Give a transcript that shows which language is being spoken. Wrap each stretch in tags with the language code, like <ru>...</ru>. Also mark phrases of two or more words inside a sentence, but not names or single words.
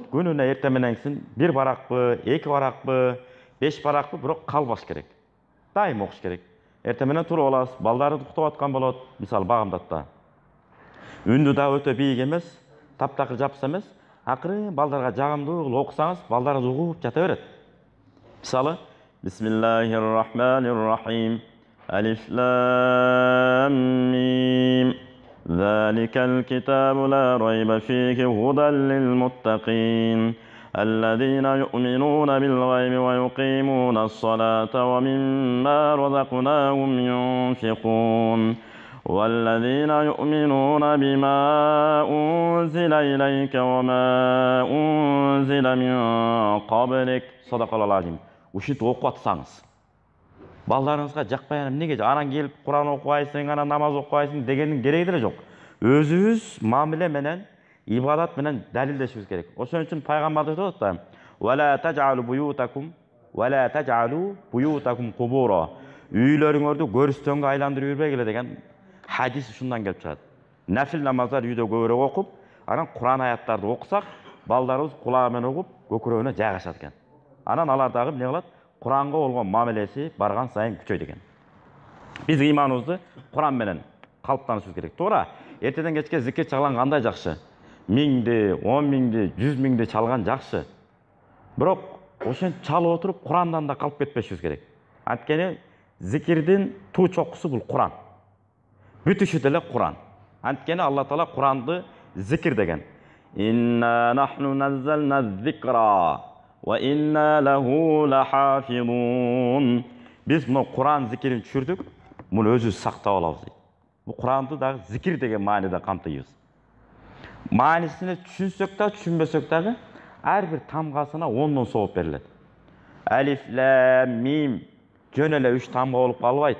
<ky>Күнүнө эртең менен кийин 1 баракпы, 2 баракпы, 5 баракпы, бирок калбаш керек. Дайым окуш керек. Эртең менен туруп аласыз, балдарды уктап аткан болот, мисалы багымдатта. Үндү да өтө бийик эмес, таптакыр жапса эмес, акырын балдарга жагымдуу кылып окусаңыз, балдарыңыз угуп жата берет. Мисалы,</ky> <ar>بسم الله الرحمن الرحيم. ألف لام ميم. ذلك الكتاب لا ريب فيه هدى للمتقين. الذين يؤمنون بالغيب ويقيمون الصلاة ومما رزقناهم ينفقون والذين يؤمنون بما أنزل إليك وما أنزل من قبلك صدق الله العظيم.</ar> <ky>Ушинтип окуп атсаңыз, балдарыңызга жакпай эмнеге анан келип Куран окубайсың, анан намаз окубайсың дегендин кереги деле жок. Өзүбүз мамиле менен, ибадат менен далилдешибиз керек. Ошон үчүн пайгамбар айтып атат да:</ky> <ar>"ولا تجعلوا بيوتكم قبورا."</ar> <ky>Үйлөрүңөрдү көрүстөнгө айландырып жүрбөгүлө деген хадис ушундан келип чыгат. Нафил намаздар үйдө көбүрөөк окуп, анан Куран аяттарды окусак, балдарыбыз кулагы менен угуп, көкүрөгүнө жайгашат экен. Анан алар дагы эмне кылат? Куранга болгон мамилеси барган сайын күчөйт экен. Биз ыйманыбызды Куран менен калыптанышыбыз керек. Туура, эртеден кечке зикир чалган кандай жакшы. 1000-ди, 10.000-ди, 100.000-ди чалган жакшы. Бирок ошентип чалып отуруп Курандан да калып кетпешибиз керек. Анткени зикирдин туу чокусу бул Куран. Бүтүшү деле Куран. Анткени Алла Таала Куранды зикир деген.</ky> <ar>إنا نحن نزلنا الذكر وإنا له لحافظون.</ar> <ky>Биз мына Куран зикирин түшүрдүк, муну өзүбүз сактап алабыз дейт. Бул Куранды дагы зикир деген мааниде камтыйбыз. Маанисине түшүнсөк да, түшүнбөсөк дагы ар бир тамгасына 10дон сооп берилет.</ky> <ar>ألف لام ميم</ar> <ky>жөн эле 3 тамга болуп калбайт.</ky>